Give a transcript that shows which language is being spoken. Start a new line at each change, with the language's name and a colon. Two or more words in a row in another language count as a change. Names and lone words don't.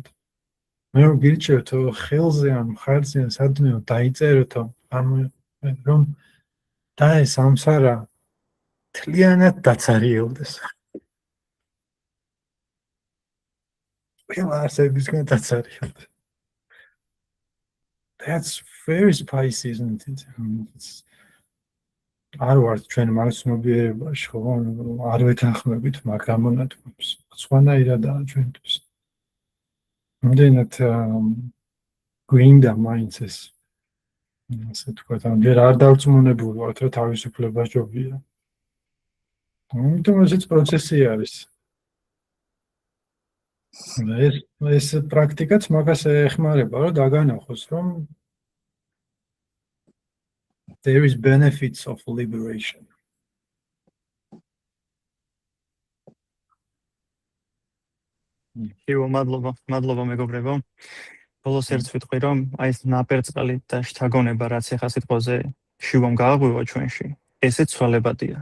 Georgian: მე გირჩევთ ხელზე ან მხარზე ან სადმე დაიწეროთ რომ და ეს სამსარა თლიანად დაცარიელდეს. ყველა არსებისგან დაცარიელდეს.
English: That's very spicy, isn't it?
Georgian: არ ვარ ჩვენ მაგ ცნობიერებაში, ხო? არ ვეთანხმებით მაგ გამონათქვამს. სხვანაირადაა ჩვენთვის. იმდენად გვინდა მაინც ეს. ასე თქვა, ჯერ არ დავწმუნებული ვარ, რომ თავისუფლება ჯობია. ამიტომ ესეც პროცესი არის. ეს პრაქტიკაც მაგას ეხმარება, რომ დაგანახოს, რომ
English: there is benefits of liberation.
Georgian: მადლობა მეგობრებო. ბოლოს ერთს ვიტყვი, რომ აი ეს ნაპერწკალი და შთაგონება, რაც ახლა სიტყვაზე შივამ გააღვივა ჩვენში, ესეც ცვალებადია.